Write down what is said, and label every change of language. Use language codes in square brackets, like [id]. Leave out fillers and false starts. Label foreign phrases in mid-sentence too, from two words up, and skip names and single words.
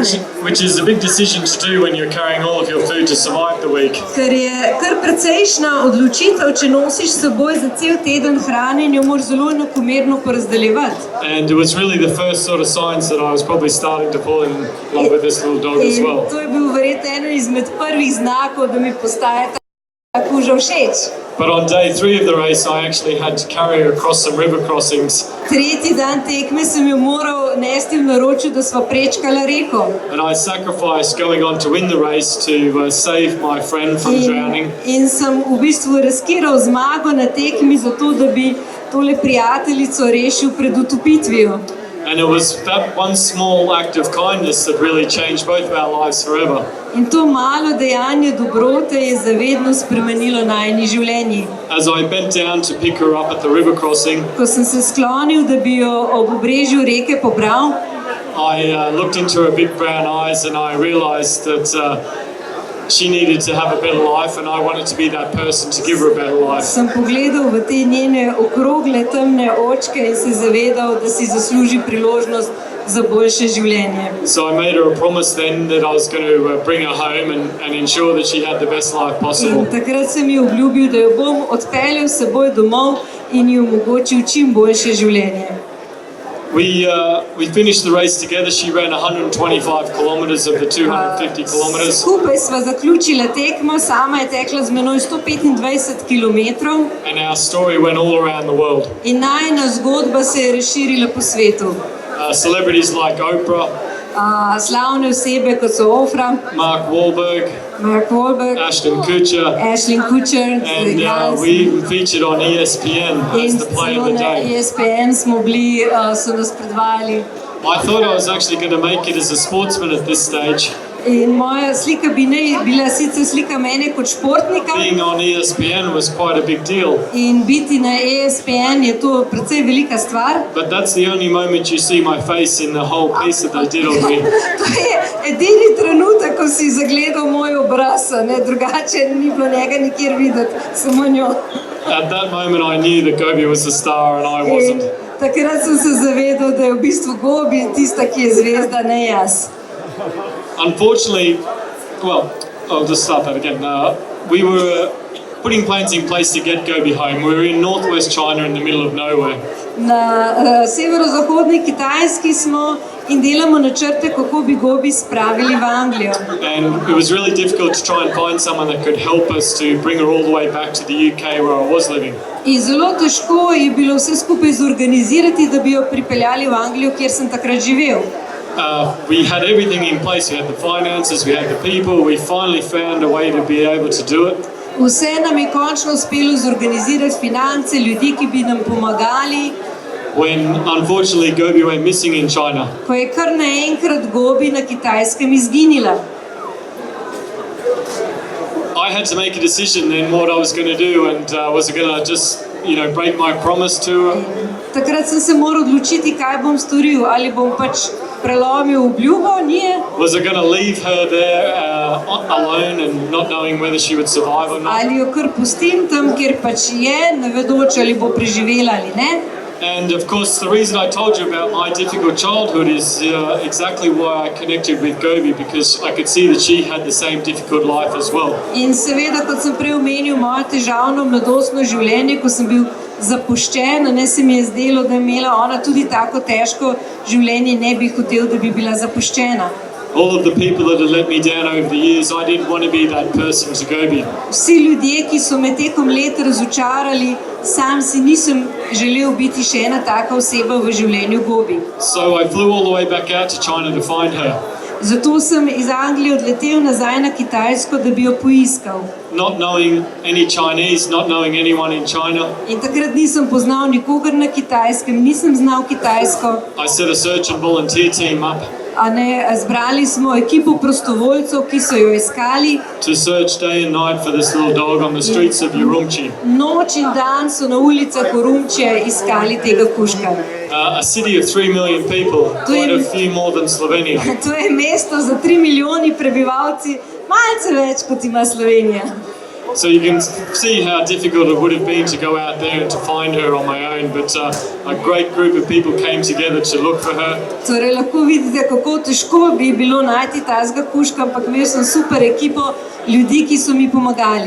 [en] Which is a big decision to do when you're carrying all of your food to survive the week. [sl] Ker je kar precejšnja odločitev, če nosiš s seboj za cel teden hrane in jo moraš zelo enakomerno porazdeljevati. [en] And it was really the first sort of signs that I was probably starting to fall in love with this little dog as well. [sl] In to je bil verjetno eno izmed prvih znakov, da mi postaje ta kuža všeč. [en] But on day 3 of the race, I actually had to carry her across some river crossings. [sl] Tretji dan tekme sem jo moral nesti v naročju, da sva prečkala reko. [en] And I sacrificed going on to win the race to save my friend from drowning. [sl] In sem v bistvu riskiral zmago na tekmi zato, da bi tole prijateljico rešil pred utopitvijo. [en] And it was that one small act of kindness that really changed both of our lives forever. [sl] In to malo dejanje dobrote je zavedno spremenilo najini življenji. [en] As I bent down to pick her up at the river crossing, [sl] Ko sem se sklonil, da bi jo ob obrežju reke pobral, [en] I looked into her big brown eyes and I realized that she needed to have a better life, and I wanted to be that person to give her a better life. [sl] sem pogledal v te njene okrogle temne očke in se zavedal, da si zasluži priložnost za boljše življenje. [en] So I made her a promise then that I was going to bring her home and ensure that she had the best life possible. [sl] In takrat sem ji obljubil, da jo bom odpeljal s seboj domov in ji omogočil čim boljše življenje. [en] We finished the race together. She ran 125 kilometers of the 250 kilometers. [sl] Skupaj sva zaključila tekmo, sama je tekla z menoj 125 kilometrov. [en] And our story went all around the world. [sl] In najina zgodba se je razširila po svetu. [en] Celebrities like Oprah, [sl] Slavne osebe kot so Oprah, [en] Mark Wahlberg, Ashton Kutcher, and we featured on ESPN as the play of the day. [sl] ESPN smo bili, so nas predvajali. [en] I thought I was actually going to make it as a sportsman at this stage. [sl] In moja slika bi ne bila sicer slika mene kot športnika. [en] Being on ESPN was quite a big deal. [sl] In biti na ESPN je to precej velika stvar. [en] But that's the only moment you see my face in the whole piece that they did of me. [sl] To je edini trenutek, ko si zagledal moj obraz, ne, drugače ni bilo njega nikjer videti, samo njo. [en] At that moment I knew that Gobi was the star and I wasn't. [sl] Takrat sem se zavedal, da je v bistvu Gobi tista, ki je zvezda, ne jaz. [en] Unfortunately, well, I'll just start that again. We were putting plans in place to get Gobi home. We were in northwest China in the middle of nowhere. [sl] Na severozahodni Kitajski smo in delamo načrte, kako bi Gobi spravili v Anglijo. [en] And it was really difficult to try and find someone that could help us to bring her all the way back to the UK where I was living. [sl] In zelo težko je bilo vse skupaj zorganizirati, da bi jo pripeljali v Anglijo, kjer sem takrat živel. [en] We had everything in place. We had the finances, we had the people. We finally found a way to be able to do it. [sl] Vse nam je končno uspelo zorganizirati finance, ljudi, ki bi nam pomagali. [en] when unfortunately Gobi went missing in China. [sl] Ko je kar naenkrat Gobi na Kitajskem izginila. [en] I had to make a decision then what I was going to do, and was I going to just, break my promise to her? [sl] Takrat sem se moral odločiti, kaj bom storil, ali bom pač prelomil obljubo, nije. [en] Was I going to leave her there alone and not knowing whether she would survive or not? [sl] Ali jo kar pustim tam, kjer pač je, ne vedoč, ali bo preživela ali ne. [en] And of course, the reason I told you about my difficult childhood is exactly why I connected with Gobi, because I could see that she had the same difficult life as well. [sl] In seveda, kot sem prej omenil, moje težavno mladostno življenje, ko sem bil zapuščen, ne se mi je zdelo, da je imela ona tudi tako težko življenje, ne bi hotel, da bi bila zapuščena. [en] All of the people that had let me down over the years, I didn't want to be that person to Gobi. [sl] Vsi ljudje, ki so me tekom let razočarali, sam si nisem želel biti še ena taka oseba v življenju Gobi. [en] So I flew all the way back out to China to find her. [sl] Zato sem iz Anglije odletel nazaj na Kitajsko, da bi jo poiskal. [en] Not knowing any Chinese, not knowing anyone in China. [sl] In takrat nisem poznal nikogar na Kitajskem, nisem znal kitajsko. [en] I set a search and volunteer team up. [sl] Zbrali smo ekipo prostovoljcev, ki so jo iskali. [en] To search day and night for this little dog on the streets of Urumqi. [sl] Noč in dan so na ulicah Urumqije iskali tega kužka. [en] A city of 3 million people, quite a few more than Slovenia. [sl] To je mesto za 3 milijoni prebivalci, malce več kot ima Slovenija. [en] So you can see how difficult it would have been to go out there and to find her on my own, but a great group of people came together to look for her. [sl] Torej lahko vidite, kako težko bi bilo najti tazga kužka, ampak imel sem super ekipo ljudi, ki so mi pomagali.